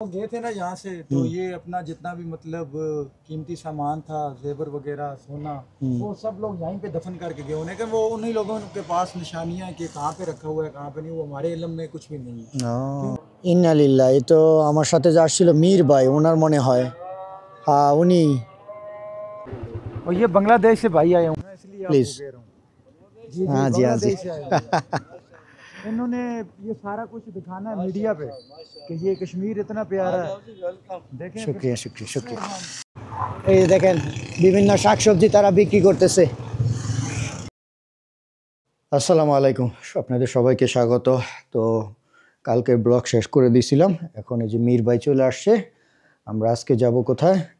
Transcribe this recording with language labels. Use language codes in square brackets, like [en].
[hi] वो गए थे ना यहाँ से, तो ये अपना जितना भी मतलब कीमती सामान था, जेवर वगैरह, सोना, वो सब लोग यहीं पे दफन करके गए। उन्हें कि वो उन्हीं लोगों के पास निशानियाँ कि कहाँ पे रखा हुआ है कहाँ पे नहीं, वो हमारे इल्म में कुछ भी नहीं है। [bn] ইন্নালিল্লাহ। এই তো আমার সাথে যে আসছিল মীর ভাই, ওনার মনে হয়। হ্যাঁ উনি। [hi] और ये बांग्लादेश से भाई आए हूँ इसलिए आपको [en] Please. [hi] कह रहा हूँ। जी हाँ जी, हाँ जी। बांग्लादेश से आए हैं। इन्होंने ये सारा कुछ दिखाना है मीडिया पे कि ये कश्मीर इतना प्यारा है। देखें শুক্রিয়া শুক্রিয়া শুক্রিয়া। [bn] এই যে দেখেন বিভিন্ন শাকসবজি তারা বিক্রি করতেছে। আসসালামু আলাইকুম, আপনাদের সবাইকে স্বাগত। তো কালকে ব্লগ শেষ করে দিয়েছিলাম, এখন এই যে মীর ভাই চলে আসছে। আমরা আজকে যাব কোথায়?